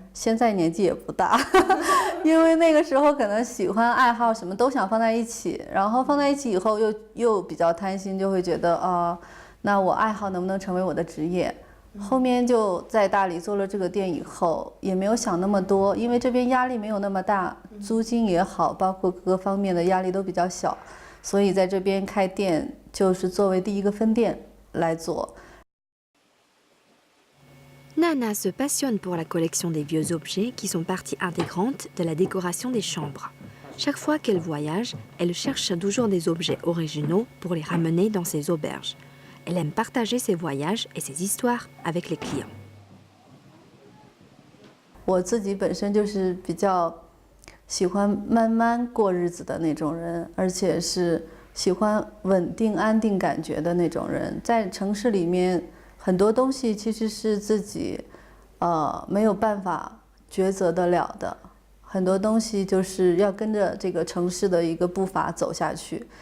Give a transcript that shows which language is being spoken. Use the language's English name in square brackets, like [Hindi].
[Chinese] 现在年纪也不大，因为那个时候可能喜欢爱好什么都想放在一起，然后放在一起以后又比较贪心，就会觉得那我爱好能不能成为我的职业？后面就在大理做了这个店以后，也没有想那么多，因为这边压力没有那么大，租金也好，包括各个方面的压力都比较小。所以在这边开店就是作为第一个分店来做。 [French] Nana se passionne pour la collection des vieux objets qui sont partie intégrante de la décoration des chambres. Chaque fois qu'elle voyage, elle cherche toujours des objets originaux pour les ramener dans ses auberges. Elle aime partager ses voyages et ses histoires avec les clients. [Chinese] 我自己本身就是比较 喜欢慢慢过日子的那种人，而且是喜欢稳定安定感觉的那种人。在城市里面，很多东西其实是自己没有办法抉择得了的，很多东西就是要跟着这个城市的一个步伐走下去。